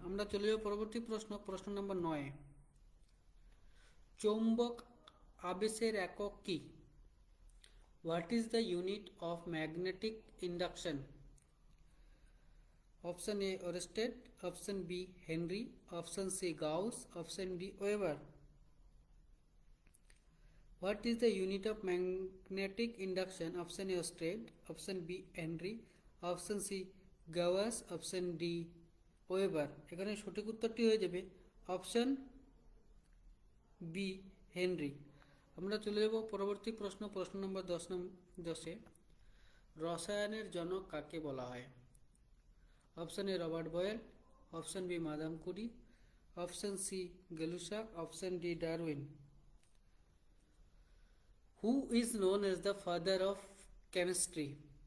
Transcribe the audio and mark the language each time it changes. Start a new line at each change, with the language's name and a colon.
Bangla: আমরা চলে যাব পরবর্তী প্রশ্ন, প্রশ্ন নম্বর 9। চৌম্বক আবেশের একক কি?
English: What is the unit of magnetic induction? Option A oersted, option B henry, option C gauss, option D weber. What is the unit of magnetic induction? Option A Oersted, option B Henry, option C Gauss, option D Weber।
Bangla: এখানে সঠিক উত্তরটি হয়ে যাবে option B Henry. আমরা চলে যাব পরবর্তী প্রশ্ন, প্রশ্ন নম্বর 10-এ। রসায়নের জনক কাকে বলা হয়?
English: Option A Robert Boyle, option B Madame Curie, option C Gay Lussac, option D Darwin. Who is known as the father of chemistry?